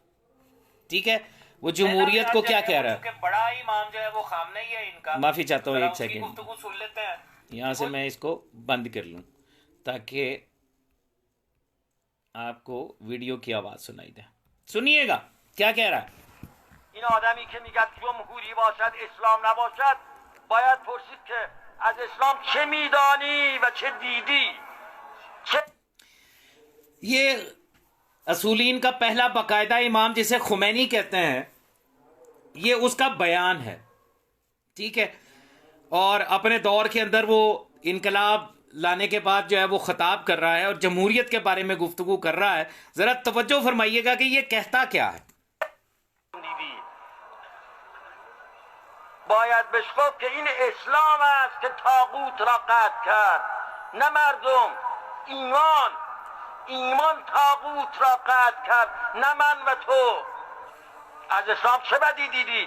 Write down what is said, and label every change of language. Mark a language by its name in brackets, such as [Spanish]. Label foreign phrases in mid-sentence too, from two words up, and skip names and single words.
[Hindi] ठीक है, वो जमहूरियत को क्या कह रहा है। बड़ा इमाम जो है वो खामनई है इनका, माफी चाहता हूँ, एक सेकेंड, गुफ्तगू सुन लेते हैं। यहां से मैं इसको बंद कर लूं ताकि आपको वीडियो की आवाज सुनाई दे। सुनिएगा क्या कह रहा है। [Persian] این آدمی که میگه جمهوری باشد اسلام نباشد باید پرسید که از اسلام چه میدانی و چه دیدی. [Hindi] ये असूलीन का पहला बाकायदा इमाम जिसे खुमैनी कहते हैं, ये उसका बयान है, ठीक है। और अपने दौर के अंदर वो इनकलाब लाने के बाद जो है वो खिताब कर रहा है और जमहूरियत के बारे में गुफ्तगू कर रहा है। ज़रा तवज्जो फरमाइएगा कि ये कहता क्या है। [Persian] باید بهش گفت که این اسلام است که طاغوت را قطع کرد، نه مردم. ایمان طاغوت را قطع کرد، نه من و تو. از اسلام چه بدی دیدید؟